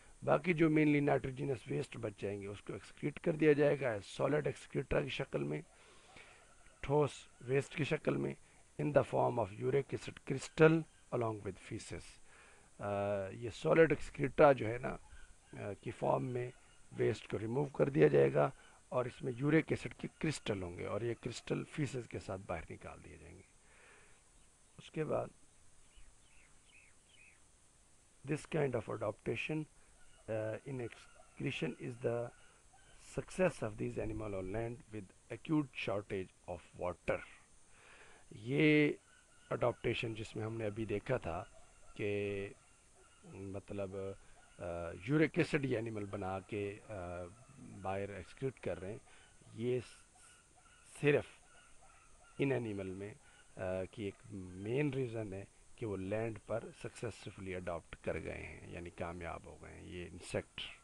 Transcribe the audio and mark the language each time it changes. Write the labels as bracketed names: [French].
[Urdu] باقی جو mainly نائٹروجینس waste بچ جائیں گے اس کو ایکسکریٹ کر دیا جائے گا سالڈ ایکسکریٹرا کی شکل میں، ٹھوس ویسٹ کی شکل میں، [English] In the form of uric acid crystal along with feces. [Urdu] یہ سالڈ ایکسکریٹرا جو ہے نا کی فارم میں ویسٹ کو ریموو کر دیا جائے گا اور اس میں یورک ایسڈ کے کرسٹل ہوں گے اور یہ کرسٹل فیسز کے ساتھ باہر نکال دیے جائیں گے. اس کے بعد [English] this kind of adaptation in excretion is the success of these animal on land with acute shortage of water. [Urdu] یہ اڈاپٹیشن جس میں ہم نے ابھی دیکھا تھا کہ مطلب یورک ایسڈ یہ اینیمل بنا کے باہر ایکسکریٹ کر رہے ہیں، یہ صرف ان اینیمل میں کی ایک مین ریزن ہے کہ وہ لینڈ پر سکسیسفلی اڈاپٹ کر گئے ہیں، یعنی کامیاب ہو گئے ہیں یہ انسیکٹ.